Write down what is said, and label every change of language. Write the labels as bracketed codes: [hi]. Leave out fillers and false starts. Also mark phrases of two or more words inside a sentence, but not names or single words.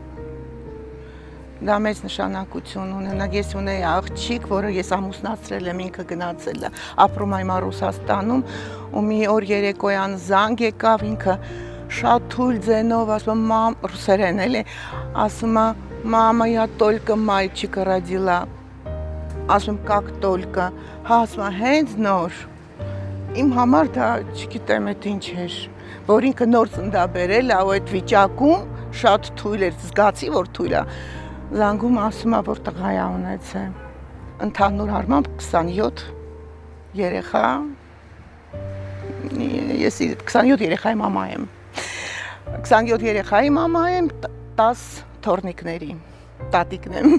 [hy] դա մեծ նշանակություն ունենա։ Ես ունեի աղջիկ, որը ես ամուսնացրել եմ, ինքը գնացել է, ապրում այմա Ռուսաստանում, ու մի օր երեկոյան զանգ եկավ, ինքը շատ թույլ ձենով ասում մամ, ռուսերեն էլի, ասում է մամա, [ru] я только мальчика родила, ասում как только, [hy] հա ասում է հենց նոր, իմ համար դա չգիտեմ այդ ինչ էր, որ ինքը նոր ծննդաբերել է, ու այդ վիճակում շատ թույլ էր, զգացի, որ թույլ է, զանգում ասում է, որ տղա է ունեցել, ընդհանուր առմամբ 27 երեխա, ես 27 երեխայի մամա եմ, 27 երեխայի մամա եմ, 10 թոռնիկների, տատիկն եմ։